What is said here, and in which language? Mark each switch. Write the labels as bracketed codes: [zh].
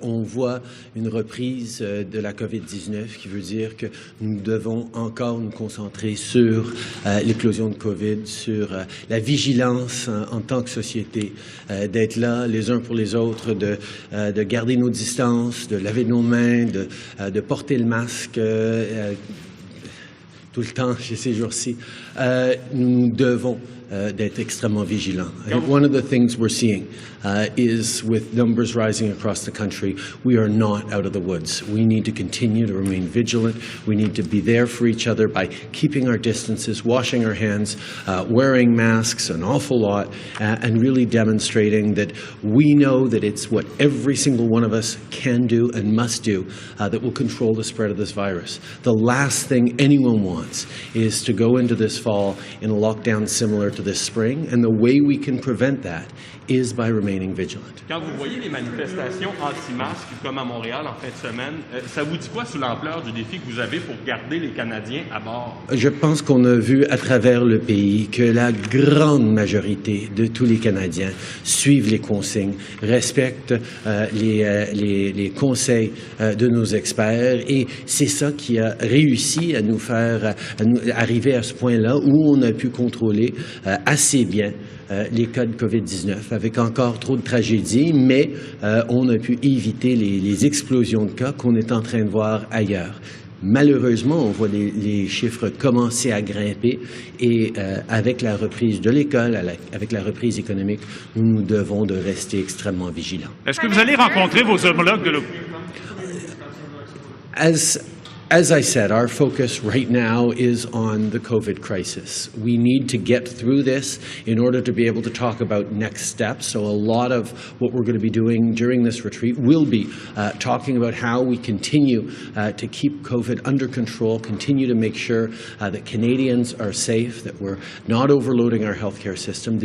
[fr] On voit une reprise de la COVID-19 qui veut dire que nous devons encore nous concentrer sur l'éclosion de COVID, sur la vigilance en tant que société, d'être là les uns pour les autres, de garder nos distances, de laver nos mains, de porter le masque tout le temps ces jours-ci. Nous devons d'être extrêmement vigilants. [en] I think one of the things we're seeing is with numbers rising across the country, we are not out of the woods. We need to continue to remain vigilant. We need to be there for each other by keeping our distances, washing our hands, wearing masks an awful lot, and really demonstrating that we know that it's what every single one of us can do and must do that will control the spread of this virus. The last thing anyone wants is to go into this fall in a lockdown similar to this spring, and the way we can prevent that is by remaining vigilant. [fr] Quand vous voyez les manifestations anti-masques comme à Montréal en fin de semaine, ça vous dit quoi sur l'ampleur du défi que vous avez pour garder les Canadiens à bord? Je pense qu'on a vu à travers le pays que la grande majorité de tous les Canadiens suivent les consignes, respectent les conseils de nos experts, et c'est ça qui a réussi à nous faire arriver à ce point-là où on a pu contrôler assez bien les cas de COVID-19, avec encore trop de tragédies, mais on a pu éviter les explosions de cas qu'on est en train de voir ailleurs. Malheureusement, on voit les chiffres commencer à grimper et avec la reprise de l'école, avec la reprise économique, nous devons de rester extrêmement vigilants. Est-ce que vous allez rencontrer vos homologues de l'opinion? [en] As I said, our focus right now is on the COVID crisis. We need to get through this in order to be able to talk about next steps. So a lot of what we're going to be doing during this retreat will be talking about how we continue to keep COVID under control, continue to make sure that Canadians are safe, that we're not overloading our healthcare system.